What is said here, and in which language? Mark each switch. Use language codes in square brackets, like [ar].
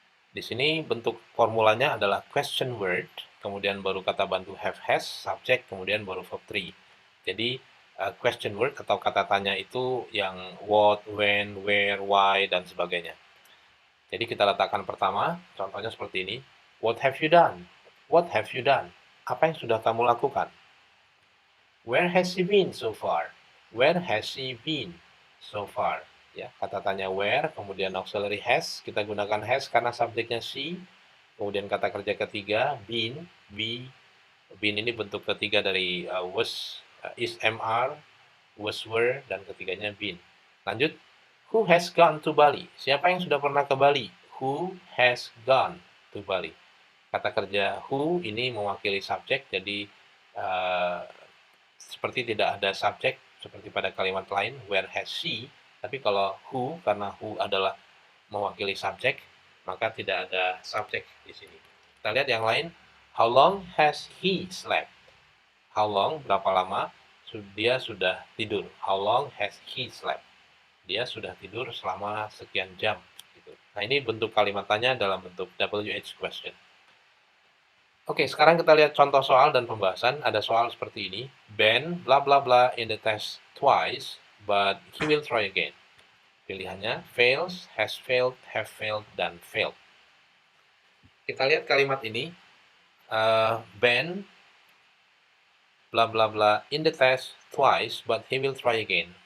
[id] Di sini bentuk formulanya adalah question word, kemudian baru kata bantu have, has, subject, kemudian baru verb 3. Jadi, question word atau kata tanya itu yang what, when, where, why, dan sebagainya. Jadi kita letakkan pertama, contohnya seperti ini. [en] What have you done? What have you done? [id] Apa yang sudah kamu lakukan? [en] Where has he been so far? Where has he been so far? [id] Ya, kata tanya where, kemudian auxiliary has, kita gunakan has karena subjeknya she. Kemudian kata kerja ketiga, been, been ini bentuk ketiga dari was, is, mr, was, were, dan ketiganya been. [en] Lanjut, who has gone to Bali? [id] Siapa yang sudah pernah ke Bali? [en] Who has gone to Bali? [id] Kata kerja who ini mewakili subjek, jadi seperti tidak ada subjek seperti pada kalimat lain, [en] where has she, [id] tapi kalau who, karena who adalah mewakili subjek, maka tidak ada subjek di sini. [en] Kita lihat yang lain, how long has he slept? How long, [id] berapa lama dia sudah tidur? [en] How long has he slept? [id] Dia sudah tidur selama sekian jam. Gitu. Nah, ini bentuk kalimat tanya dalam bentuk WH question. Oke, sekarang kita lihat contoh soal dan pembahasan. Ada soal seperti ini. [en] Ben bla bla bla in the test twice, but he will try again. [id] Pilihannya fails, has failed, have failed, dan failed. Kita lihat kalimat ini. [en] Ben bla bla bla in the test twice, but he will try again.